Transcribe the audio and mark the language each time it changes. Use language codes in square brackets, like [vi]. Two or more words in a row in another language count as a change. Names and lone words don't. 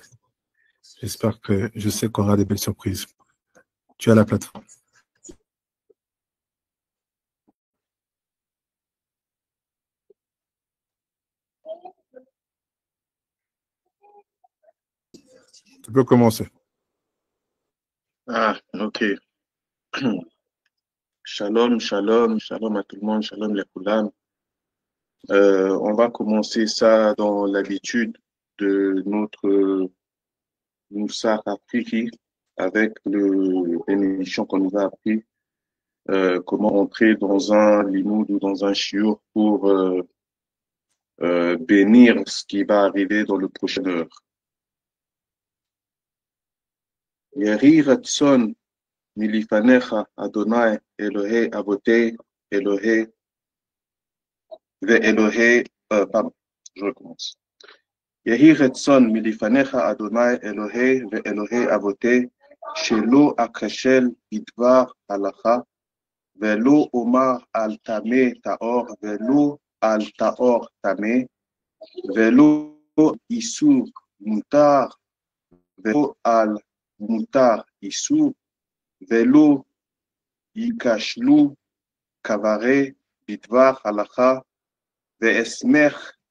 [fr] J'espère que je sais qu'on aura des belles surprises. Tu as la plateforme. Tu peux commencer. Ah, ok. Shalom, shalom, shalom à tout le monde, shalom les Koulam. On va commencer ça dans l'habitude de notre Moussa Afriki avec l'émission qu'on nous a appris, comment entrer dans un limoud ou dans un chiour pour bénir ce qui va arriver dans le prochain heure. [he] יהי רצון מלפניך אדוני אלוהי אבותי אלוהי ואלוהי, [fr] pardon, je recommence. [he] יהי רצון מלפניך אדוני אלוהי ואלוהי אבותי שלא אכשל בדבר הלכה ולא אומר על טמא טהור ולא על טהור טמא ולא איסור מותר ולא על מותר איסור ולא יכשלו חבריי בדבר הלכה ואשמח